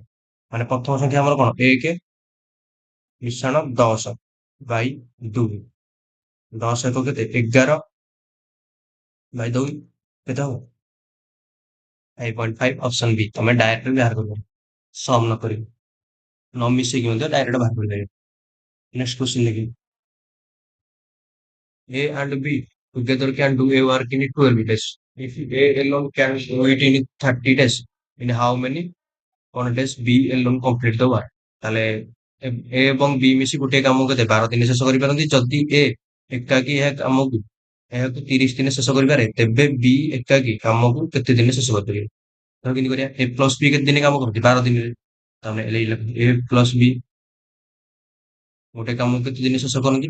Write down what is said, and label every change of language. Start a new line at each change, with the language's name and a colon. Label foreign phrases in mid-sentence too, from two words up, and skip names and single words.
Odia: ମାନେ ପ୍ରଥମ ସଂଖ୍ୟା ଆମର କଣ? 1 ମିଶାଣ 10 ବାଇ 2। 10 ଏକ କେତେ? 11 ବାଇ 2 କେତେ ହବ? 5.5। ଅପସନ ବି ତମେ ଡାଇରେକ୍ଟ ବି ବାହାର କରିବ, ସମ୍ ନ କରିବି, ନ ମିଶେଇକି ମଧ୍ୟ ଡାଇରେକ୍ଟ ବାହାର କରିପାରିବ।
English: next question
Odia: ଦେଖିବି।
English: A and B together can do a work in 12 days. If A alone can do it in 30 days, in how many କଣ days B alone complete the work?
Odia: ତାହେଲେ A ଏବଂ B ମିଶି ଗୋଟିଏ କାମକୁ କେତେ 12 ଦିନ ଶେଷ କରିପାରନ୍ତି। ଯଦି A ଏକାକି ଏହାକୁ 30 ଦିନ ଶେଷ କରିପାରେ, ତେବେ B ଏକାକି କାମକୁ କେତେ ଦିନ ଶେଷ କରିପାରିବେ? ତ କେମିତି କରିବା? A ପ୍ଲସ B କେତେ ଦିନ କାମ କରନ୍ତି? 12 ଦିନରେ। ତାହେଲେ A ପ୍ଲସ B ଗୋଟେ କାମକୁ କେତେ ଦିନ ଶେଷ କରନ୍ତି?